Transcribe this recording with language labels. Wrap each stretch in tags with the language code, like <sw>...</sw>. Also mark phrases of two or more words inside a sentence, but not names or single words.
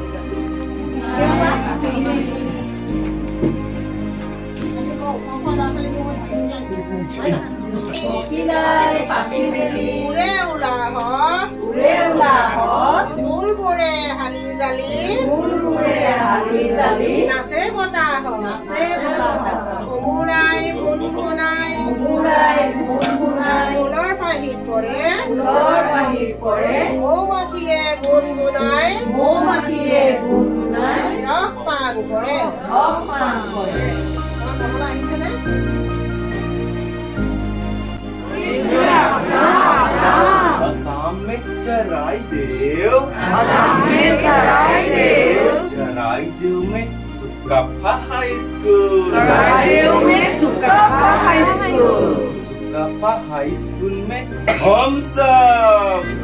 <as>ফুলবোৰে হালি জালি নাচে বতাহ, কোমোৰাই গুণগুণাই ফুলৰ বাহিৰ পৰে, মৌমাখিয়ে গুণগুণাই ৰস পান কৰে। আহিছেনে?</as> <hi>असम में चराई देव में सुकाफा हाई स्कूल सुकाफा हाई स्कूल में हम सब</hi>